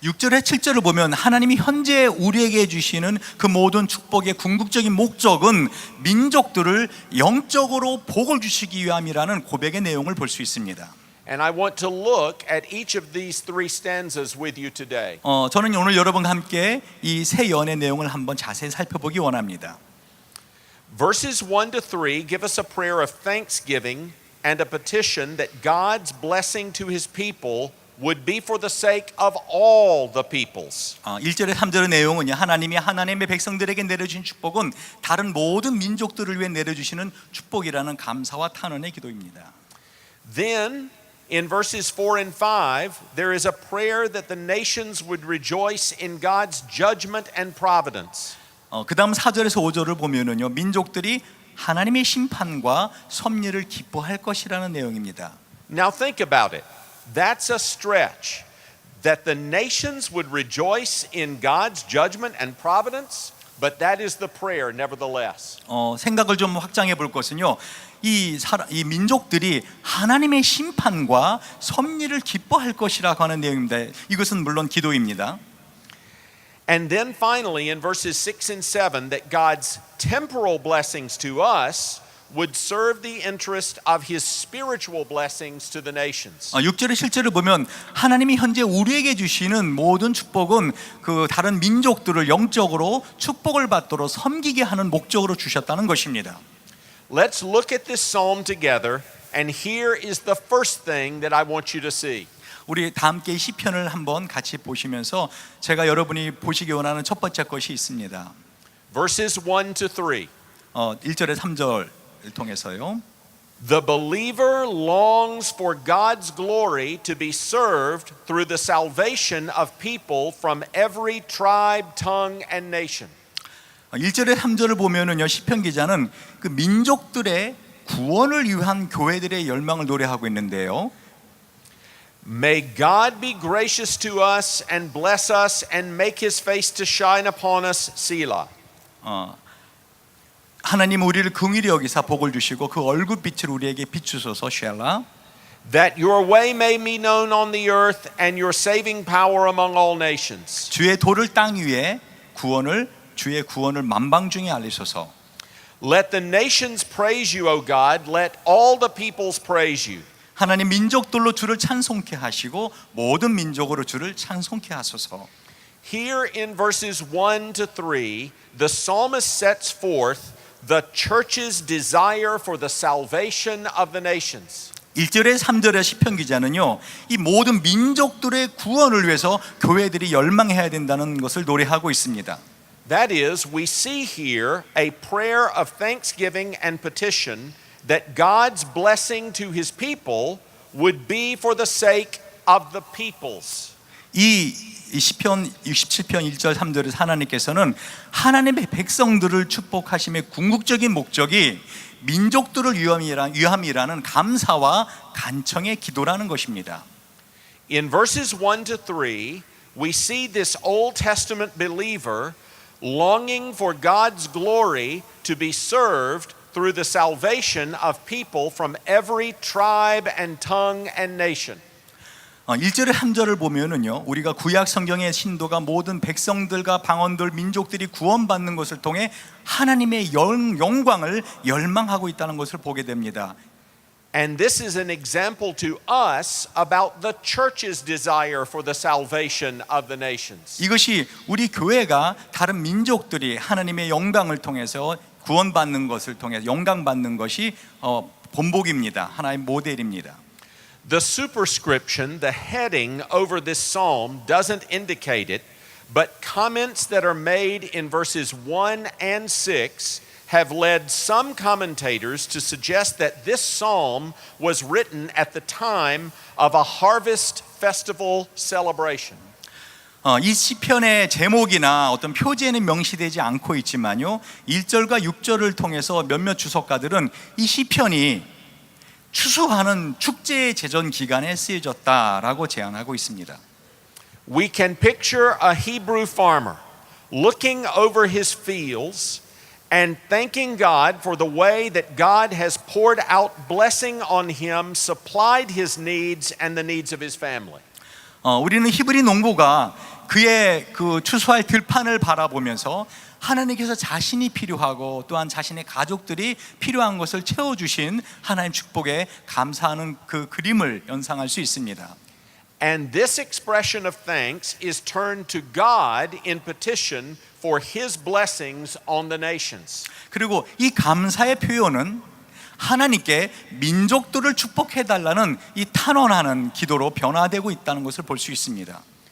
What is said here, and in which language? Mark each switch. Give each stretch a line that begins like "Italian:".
Korean: 6절에 7절을 보면 하나님이 현재 우리에게 주시는 그 모든 축복의 궁극적인 목적은 민족들을 영적으로 복을 주시기 위함이라는 고백의 내용을 볼 수 있습니다.
English: And I want to look at each of these three stanzas with you today.
Korean: 저는 오늘 여러분과 함께 이 세 연의 내용을 한번 자세히 살펴보기 원합니다.
English: Verses 1 to 3 give us a prayer of thanksgiving and a petition that God's blessing to his people would be for the sake of all the peoples.
Korean: 1절에 3절의 내용은요, 하나님이 하나님의 백성들에게 내려주신 축복은 다른 모든 민족들을 위해 내려주시는 축복이라는 감사와 탄원의 기도입니다.
English: Then in verses 4 and 5 there is a prayer that the nations would rejoice in God's judgment and providence.
Korean: 그 다음 4절에서 5절을 보면은요, 민족들이 하나님의 심판과 섭리를 기뻐할 것이라는 내용입니다.
English: Now think about it. That's a stretch. That the nations would rejoice in God's judgment and providence, but that is the prayer nevertheless.
Korean: 생각을 좀 확장해 볼 것은요, 이 민족들이 하나님의 심판과 섭리를 기뻐할 것이라고 하는 내용입니다. 이것은 물론 기도입니다.
English: And then finally in verses 6 and 7 that God's temporal blessings to us would serve the interest of his spiritual blessings to the nations.
Korean: 6절의 실제를 보면 하나님이 현재 우리에게 주시는 모든 축복은 그 다른 민족들을 영적으로 축복을 받도록 섬기게 하는 목적으로 주셨다는 것입니다.
English: Let's look at this psalm together, and here is the first thing that I want you to see.
Korean: 우리 다 함께 시편을 한번 같이 보시면서 제가 여러분이 보시기 원하는 첫 번째 것이 있습니다.
English: Verses 1 to 3.
Korean: 1절에 3절을 통해서요.
English: The believer longs for God's glory to be served through the salvation of people from every tribe, tongue, and nation.
Korean: 1절에 3절을 보면은요, 시편 기자는 그 민족들의 구원을 위한 교회들의 열망을 노래하고 있는데요.
English: May God be gracious to us and bless us and make his face to shine upon us. Selah.
Korean: 하나님 우리를 긍휼히 여기사 복을 주시고 그 얼굴빛을 우리에게 비추소서. 쉘라.
English: That your way may be known on the earth and your saving power among all nations.
Korean: 주의 도를 땅 위에 주의 구원을 만방 중에 알리소서.
English: Let the nations praise you, O God. Let all the peoples praise you.
Korean: 하나님 민족들로 주를 찬송케 하시고 모든 민족으로 주를 찬송케 하소서.
English: Here in verses 1 to 3, the psalmist sets forth the church's desire for the salvation of the nations.
Korean: 1절에 3절의 시편 기자는요, 이 모든 민족들의 구원을 위해서 교회들이 열망해야 된다는 것을 노래하고 있습니다.
English: That is, we see here a prayer of thanksgiving and petition that God's blessing to his people would be for the sake of the peoples.
Korean: 이 시편 67편 1절 3절에서 하나님께서는 하나님의 백성들을 축복하심의 궁극적인 목적이 민족들을 위함이라는 감사와 간청의 기도라는 것입니다.
English: In verses 1 to 3, we see this Old Testament believer longing for God's glory to be served through the salvation of people from every tribe and tongue and nation.
Korean: 1절의 3절을 보면은요, 우리가 구약 성경의 신도가 모든 백성들과 방언들 민족들이 구원받는 것을 통해 하나님의 영광을 열망하고 있다는 것을 보게 됩니다.
English: And this is an example to us about the church's desire for the salvation of the nations.
Korean: 이것이 우리 교회가 다른 민족들이 하나님의 영광을 통해서 구원받는 것을 통해 영광받는 것이 본보기입니다. 하나의 모델입니다.
English: The superscription, the heading over this psalm doesn't indicate it, but comments that are made in verses 1 and 6 have led some commentators to suggest that this psalm was written at the time of a harvest festival celebration.
Korean: 이 시편의 제목이나 어떤 표제는 명시되지 않고 있지만요, 1절과 6절을 통해서 몇몇 주석가들은 이 시편이 추수하는 축제의 제전 기간에 쓰여졌다라고 제안하고 있습니다.
English: We can picture a Hebrew farmer looking over his fields and thanking God for the way that God has poured out blessing on him, supplied his needs and the needs of his family.
Korean: 우리는 히브리 농부가 그의 그 추수할 들판을 바라보면서 하나님께서 자신이 필요하고 또한 자신의 가족들이 필요한 것을 채워주신 하나님 축복에 감사하는 그 그림을 연상할 수 있습니다.
English: And this expression of thanks is turned to God in petition for his blessings on the nations.
Korean: 그리고 이 감사의 표현은 하나님께 민족들을 축복해 달라는 이 탄원하는 기도로 변화되고 있다는 것을 볼 수 있습니다.